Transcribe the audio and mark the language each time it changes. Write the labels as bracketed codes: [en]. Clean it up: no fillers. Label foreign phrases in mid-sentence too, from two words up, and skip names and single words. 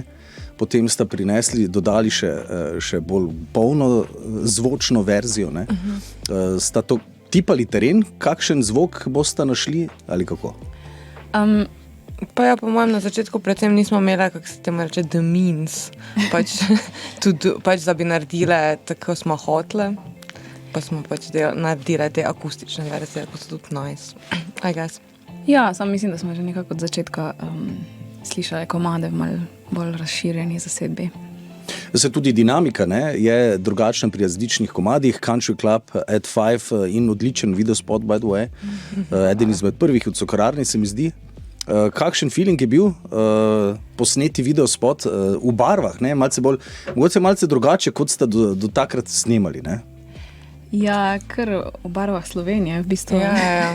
[sl] Potem sta dodali še bolj polno zvočno verzijo, ne? Sta to tipali teren, kakšen zvok boste našli ali kako? Pa ja, po mojem, na začetku predvsem nismo imeli, kako se temu reče, [en] the means, [sl] pač da bi naredile tako smo hotele, pa smo pač naredile te akustične verzije, ko so tudi nice, [en] I guess. [sl] Ja, sam mislim, da smo že nekako od začetka slišali komade v malo bolj razširjeni zasedbi. Se tudi dinamika, ne, je drugačna pri različnih komadih. Country Club at 5 in odličen videospot, [en] by the way. [sl] Eden izmed prvih od Cukrarne, se mi zdi. Kakšen feeling je bil posneti videospot v barvah, ne? Mogoče malce drugače, kot ste do takrat snemali, ne? Ja, kar v barvah Slovenije, v bistvu. Ja.